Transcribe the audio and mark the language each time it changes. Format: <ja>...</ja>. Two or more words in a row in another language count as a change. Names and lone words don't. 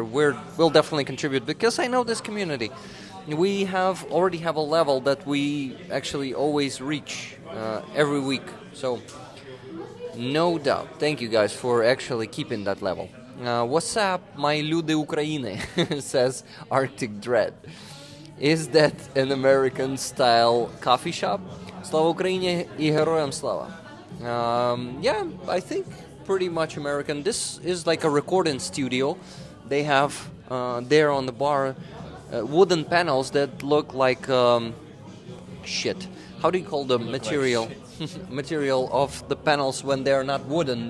<en>We'll definitely contribute because I know this community. We already have a level that we actually always reach every week. So. No doubt. Thank you guys for actually keeping that level. What's up, my</en> <uk>люди України,</uk> <en>says Arctic Dread. Is that an American-style coffee shop?</en> <uk>Слава Україні і героям слава.</uk> <en>Yeah, I think pretty much American. This is like a recording studio. They have there on the bar wooden panels that look like shit. How do you call the material? Material of the panels when they're not wooden.</en>